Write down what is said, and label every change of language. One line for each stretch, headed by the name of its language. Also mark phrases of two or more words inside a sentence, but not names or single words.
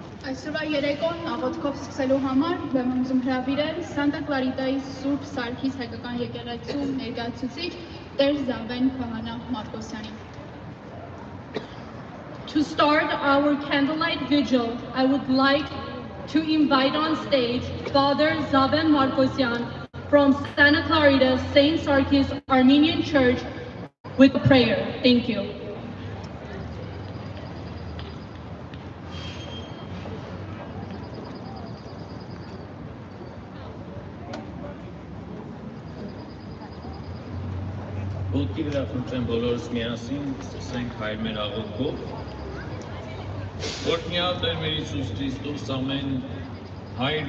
Armenian: Այսօրվա երեկոն աղոթքով սկսելու համար եմ ուզում հրավիրել Սանտա Կլարիտայի Սուրբ Սարգիս հայկական եկեղեցու ներկայացուցիչ Տեր Զավեն Քահանա Մարկոսյանին։
English: To start our candlelight vigil, I would like to invite on stage Father Zaven Markosyan from Santa Clarita St. Sarkis Armenian Church with prayer. Thank you.
Armenian: Ոտքի վրա խնդրեմ բոլորս միասին սկսենք հայր մեր աղոթքով, որ միալ Տեր մեր Հիսուս Քրիստոս ամեն հայր